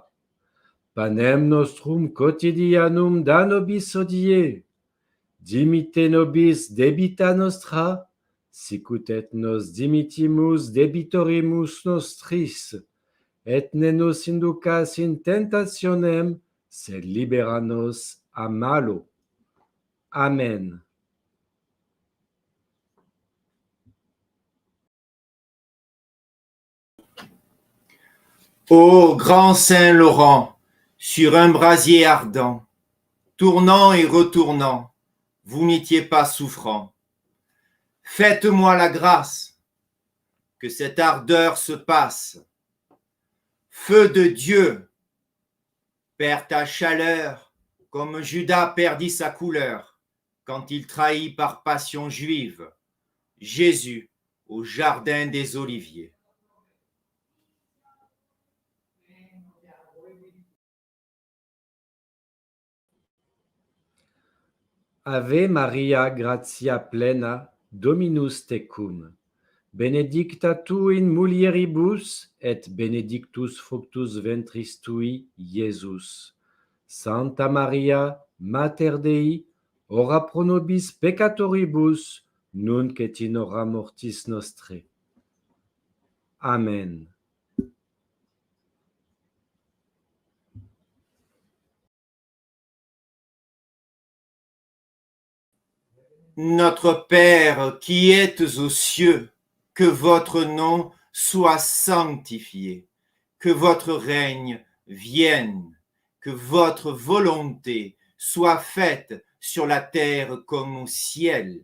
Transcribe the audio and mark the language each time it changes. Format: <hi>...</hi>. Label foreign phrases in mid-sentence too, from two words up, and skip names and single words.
<la>Panem nostrum quotidianum da nobis hodie, dimitte nobis debita nostra, sicut et nos dimittimus debitorimus nostris, et ne nos inducas in tentationem, sed libera nos a malo. Amen.</la> <fr>Ô grand Saint Laurent, sur un brasier ardent, tournant et retournant, vous n'étiez pas souffrant. Faites-moi la grâce que cette ardeur se passe. Feu de Dieu, perds ta chaleur, comme Judas perdit sa couleur, quand il trahit par passion juive Jésus au jardin des Oliviers.</fr> <la>Ave Maria, gratia plena, Dominus tecum. Benedicta tu in mulieribus, et benedictus fructus ventris tui, Iesus. Santa Maria, Mater Dei, ora pro nobis peccatoribus, nunc et in hora mortis nostrae. Amen.</la> <fr>Notre Père qui êtes aux cieux, que votre nom soit sanctifié, que votre règne vienne, que votre volonté soit faite sur la terre comme au ciel.</fr>